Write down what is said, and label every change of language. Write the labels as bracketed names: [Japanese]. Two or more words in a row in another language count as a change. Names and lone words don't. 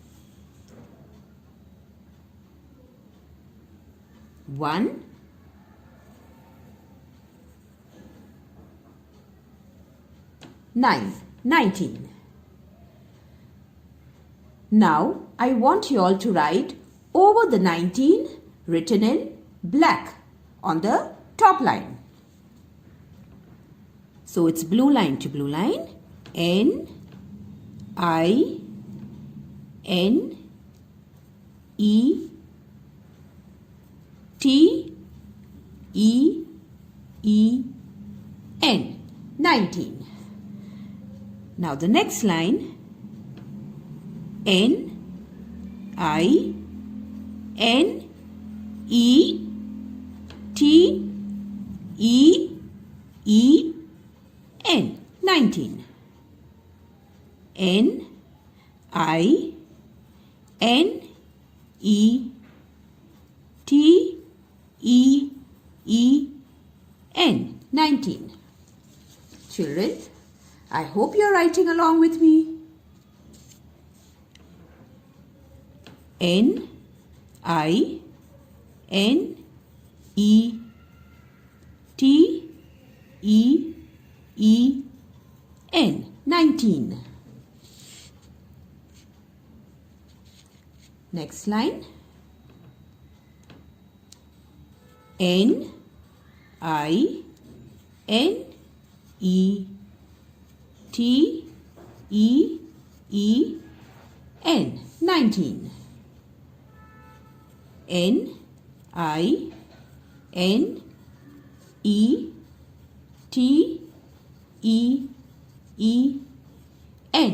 [English] 1, 9, 19. Now, I want you all to write over the 19 written in black on the top line. So it's blue line to blue line. N-I-N-E-T-E-E-N. 19. Now the next line. N-I-N-E-T-E-E-N. 19. N-I-N-E-T-E-E-N. 19. Children, I hope you're writing along with me. N-I-N-E-T-E-E-N. 19. Next line. N-I-N-E-T-E-E-N. 19. N-I-N-E-T-E-E-N.